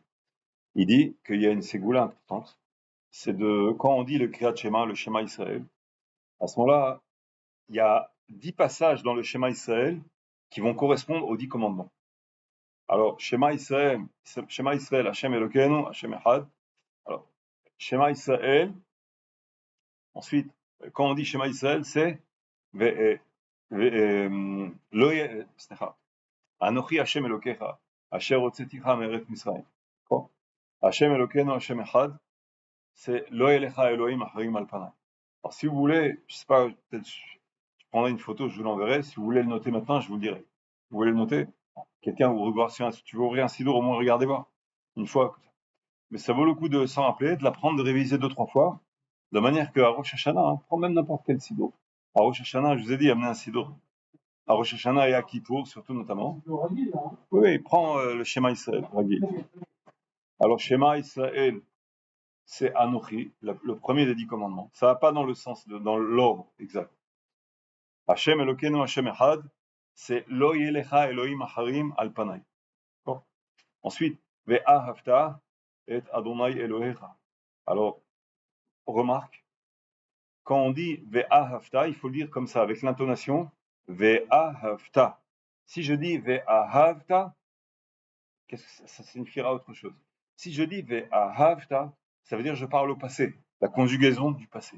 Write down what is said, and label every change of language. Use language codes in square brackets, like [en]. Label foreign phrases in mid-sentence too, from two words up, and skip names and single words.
[fr] Il dit qu'il y a une ségoula importante, c'est de, quand on dit le Kriyat Shema, le Shema Israël, à ce moment-là, il y a 10 passages dans le Shema Israël qui vont correspondre aux 10 commandements. Alors, [he] שמע ישראל ה' אלוקינו ה' אחד. [fr] Alors, Shema Israël, ensuite, quand on dit Shema Israël, c'est [he] אנכי ה' אלהיך אשר הוצאתיך מארץ מצרים. ה' אלוקינו ה' אחד, c'est לא לך אלהים אחרים על פני. [fr] Alors, si vous voulez, je sais pas, peut-être je prendrai une photo, je vous l'enverrai. Si vous voulez le noter maintenant, je vous le dirai. Vous voulez le noter? Quelqu'un vous regarde si tu veux ouvrir un sidour, au moins regardez voir. Une fois. Mais ça vaut le coup de s'en rappeler, de l'apprendre, de réviser 2-3 fois, de manière qu'à Rosh Hashanah, prends même n'importe quel sidour. À Rosh Hashanah, je vous ai dit, amenez un sidour. À Rosh Hashanah et à Kippour, surtout notamment. Oui, prends le Shema Israël, Ragil. Alors, Shema Israël, c'est Anochi, le premier des 10 commandements. Ça va pas dans le sens, dans l'ordre exact. [he] ה' אלוקינו ה' אחד, c'est לא יהיה לך אלהים אחרים על פני. Ensuite, ואהבת את ה' אלהיך. [fr] Alors, remarque, quand on dit Ve'ahavta, il faut le dire comme ça, avec l'intonation Ve'ahavta. Si je dis Ve'ahavta, qu'est-ce que ça signifiera autre chose. Si je dis Ve'ahavta, ça veut dire je parle au passé, la conjugaison du passé.